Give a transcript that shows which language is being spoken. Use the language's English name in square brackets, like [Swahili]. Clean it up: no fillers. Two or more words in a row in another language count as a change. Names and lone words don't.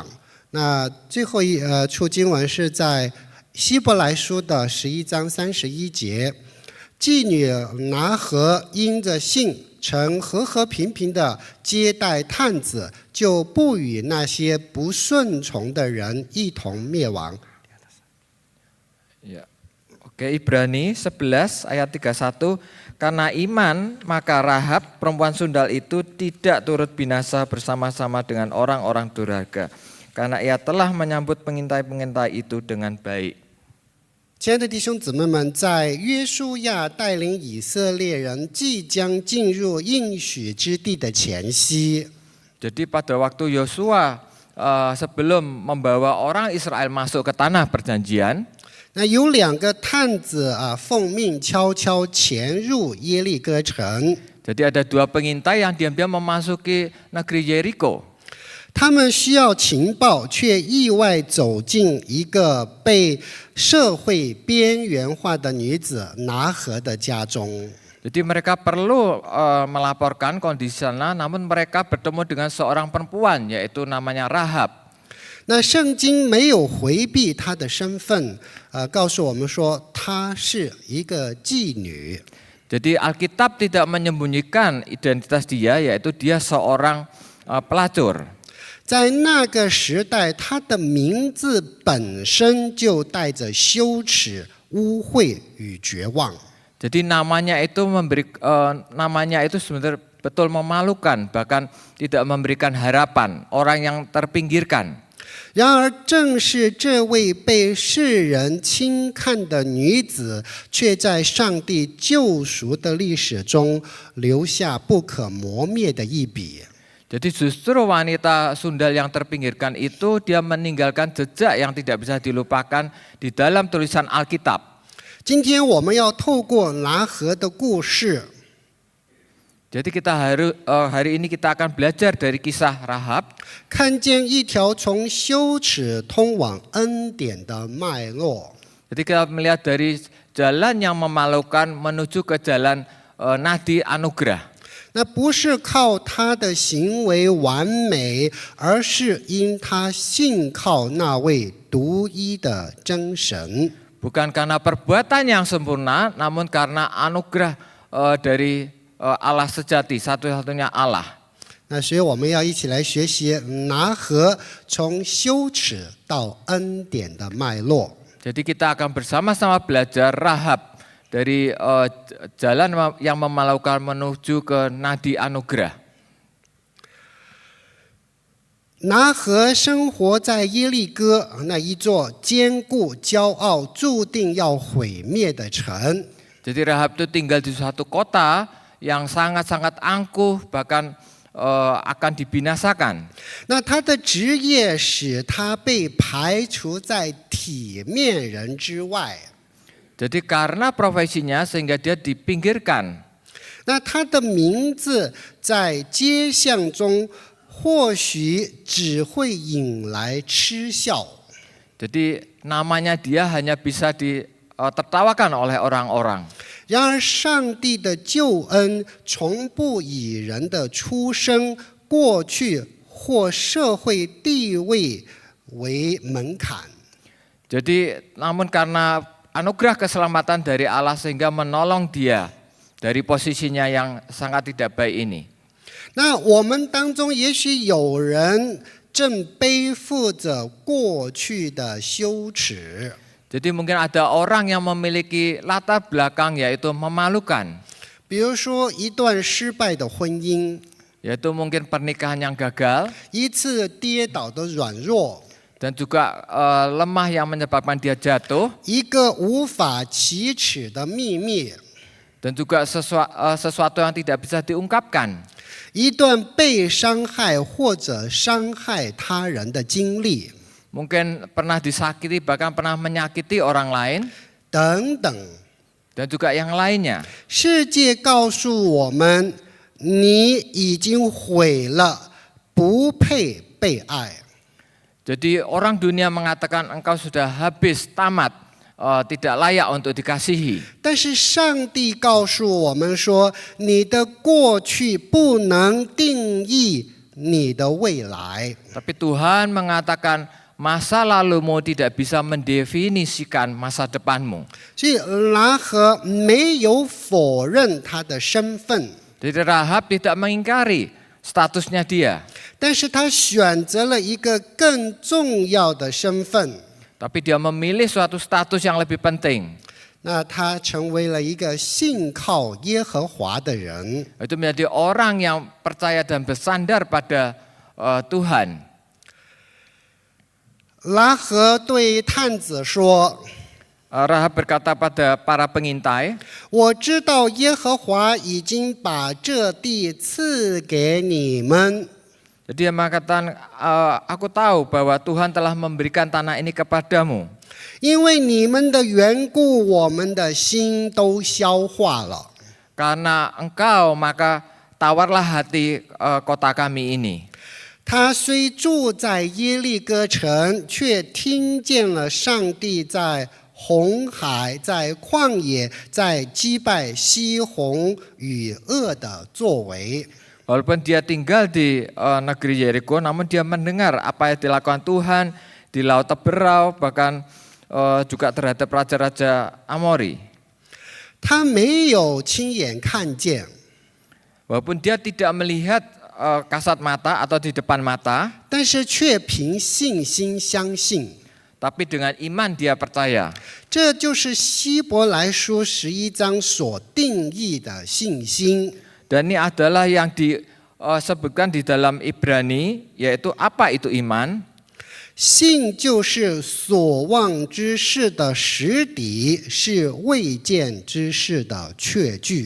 [Chinese] 那最后一处经文是在希伯来书的11章31节。妓女拿和因着信曾和和平平的接待探子，就不与那些不顺从的人一同灭亡。 [Indonesian] Ya. Oke, Ibrani 11 ayat 31, karena iman maka Rahab perempuan sundal itu tidak turut binasa bersama-sama dengan orang-orang durhaka, karena ia telah menyambut pengintai-pengintai itu dengan baik. [Chinese] 亲爱的弟兄姊妹们，在约书亚带领以色列人即将进入应许之地的前夕， [Indonesian] Jadi pada waktu Yosua sebelum membawa orang Israel masuk ke tanah perjanjian, [Chinese] 那有2个探子奉命悄悄潜入耶利哥城。 [Indonesian] jadi ada 2 pengintai yang diam-diam memasuki negeri Jericho. [Chinese] 他们需要情报，却意外走进一个被社会边缘化的女子拿和的家中。 [Indonesian] Jadi mereka perlu melaporkan kondisi sana, namun mereka bertemu dengan seorang perempuan, yaitu namanya Rahab. [Chinese] 那圣经没有回避她的身份，告诉我们说她是一个妓女。 [Indonesian] Jadi Alkitab tidak menyembunyikan identitas dia, yaitu dia seorang pelacur. [Chinese] 在那个时代，她的名字本身就带着羞耻、污秽与绝望。 [Indonesian] Jadi namanya itu sebenarnya betul memalukan, bahkan tidak memberikan harapan, orang yang terpinggirkan. [Chinese] 然而，正是这位被世人轻看的女子，却在上帝救赎的历史中留下不可磨灭的一笔。 [Indonesian] Jadi justru wanita sundal yang terpinggirkan itu dia meninggalkan jejak yang tidak bisa dilupakan di dalam tulisan Alkitab. [Chinese] 今天我们要透过拿和的故事， [Indonesian] Jadi hari ini kita akan belajar dari kisah Rahab, [Chinese] 看见一条从羞耻通往恩典的脉络。 [Indonesian] jadi kita melihat dari jalan yang memalukan menuju ke jalan nadi anugerah. [Chinese] 那不是靠他的行为完美，而是因他信靠那位独一的真神。 [Indonesian] Bukan karena perbuatan yang sempurna, namun karena anugerah dari Allah sejati, satu-satunya Allah. [Chinese] 那所以我们要一起来学习拿和从羞耻到恩典的脉络。 [Indonesian] Jadi kita akan bersama-sama belajar Rahab dari jalan yang memalukan menuju ke nadi anugerah. [Chinese] 拿和生活在耶利哥那一座坚固、骄傲、注定要毁灭的城。 [Indonesian] Jadi Rahab itu tinggal di suatu kota yang sangat-sangat angkuh, bahkan akan dibinasakan. [Chinese] 那他的职业使他被排除在体面人之外。 [Indonesian] Jadi karena profesinya sehingga dia dipinggirkan. [Chinese] 那他的名字在街巷中或许只会引来嗤笑。 [Indonesian] Jadi namanya dia hanya bisa ditertawakan oleh orang-orang. [Chinese] 然而，上帝的救恩从不以人的出生、过去或社会地位为门槛。 [Indonesian] Jadi namun karena anugerah keselamatan dari Allah sehingga menolong dia dari posisinya yang sangat tidak baik ini. [Chinese] 那我们当中也许有人正背负着过去的羞耻。 [Indonesian] Jadi mungkin ada orang yang memiliki latar belakang yaitu memalukan. [Chinese] 比如说一段失败的婚姻， [Indonesian] Yaitu mungkin pernikahan yang gagal [Chinese] 一次跌倒的软弱， [Indonesian] dan juga lemah yang menyebabkan dia jatuh. [Chinese] 一个无法启齿的秘密， [Indonesian] dan juga sesuatu yang tidak bisa diungkapkan. [Chinese] 一段被伤害或者伤害他人的经历， [Indonesian] Mungkin pernah disakiti, bahkan pernah menyakiti orang lain, [Chinese] 等等。 [Indonesian] dan juga yang lainnya. [Chinese] 世界告诉我们，你已经毁了，不配被爱。 [Indonesian] Jadi orang dunia mengatakan engkau sudah habis, tamat, tidak layak untuk dikasihi. [Chinese] 但是上帝告诉我们说，你的过去不能定义你的未来。 [Indonesian] Tapi Tuhan mengatakan masa lalumu tidak bisa mendefinisikan masa depanmu. [Chinese] 所以拉合没有否认他的身份， [Indonesian] Jadi Rahab tidak mengingkari statusnya dia, [Chinese] 但是他选择了一个更重要的身份， [Indonesian] tapi dia memilih suatu status yang lebih penting. [Chinese] 那他成为了一个信靠耶和华的人。 [Indonesian] Itu menjadi orang yang percaya dan bersandar pada Tuhan. [Chinese] 拉合对探子说 [Indonesian] Rahab berkata pada para pengintai,：“ [Chinese] 我知道耶和华已经把这地赐给你们。” [Indonesian] Jadi dia mengatakan, aku tahu bahwa Tuhan telah memberikan tanah ini kepadamu. [Chinese] 因为你们的缘故，我们的心都消化了。 [Indonesian] Karena engkau, maka tawarlah hati kota kami ini. [Chinese] 他虽住在耶利哥城，却听见了上帝在红海、在旷野、在击败西宏与恶的作为。 [Indonesian] Walaupun dia tinggal di negeri Yeriko, namun dia mendengar apa yang dilakukan Tuhan di Laut Teberau, bahkan juga terhadap raja-raja Amori. [Chinese] 他没有亲眼看见， [Indonesian] Walaupun dia tidak melihat kasat mata atau di depan mata, [Chinese] 但是却凭信心相信。 [Indonesian] tapi dengan iman dia percaya. [Chinese] 这就是希伯来书11章所定义的信心。 [Indonesian] Dan ini adalah yang disebutkan di dalam Ibrani, yaitu apa itu iman? [Chinese] 信就是所望之事的实底，是未见之事的确据。